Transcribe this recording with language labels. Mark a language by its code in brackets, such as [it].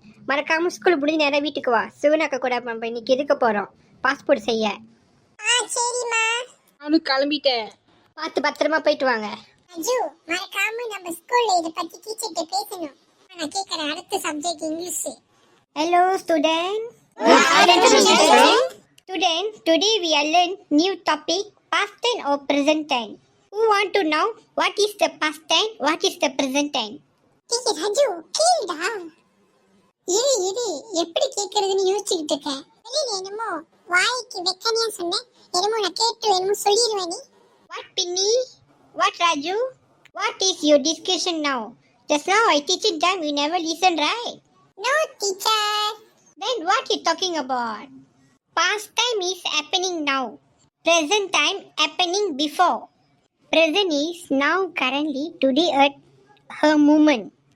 [ta] மறக்காம ஸ்கூல் முடிஞ்சு நேரம் வீட்டுக்கு வா. சிவனாக்க கூட நம்ம இன்னைக்கு இருக்க போகிறோம் பாஸ்போர்ட் செய்ய. சரிம்மா. நானும் கிளம்பிட்டேன். பார்த்து பத்திரமா போயிட்டு வாங்க. அஜு, மறக்காம நம்ம ஸ்கூல்ல இத பத்தி டீச்சர்ட்ட பேசணும். நான் கேக்குறேன், அடுத்த subject English. [en] Hello student. Student, today we are learn new topic, past tense or present tense. Who want to know what is the past tense, what is the present tense? [ta] Teacher Aju, கேளுடா. இரு எப்படி கேக்குறதுன்னு யோசிச்சுக்கிட்டு இருக்கேன். வெளியில என்னமோ வாய்க்கு வெக்கனையா சொன்னேன். என்னமோ நான் கேட்டு என்னமோ சொல்லிடுவேன் நீ. [en] What Pinny? What Raju? What is your discussion now? Just now I teach it them, you never listen, right? No teacher. Then what you talking about? Past time is happening now. Present time happening before. Present is now, currently, today, at her moment.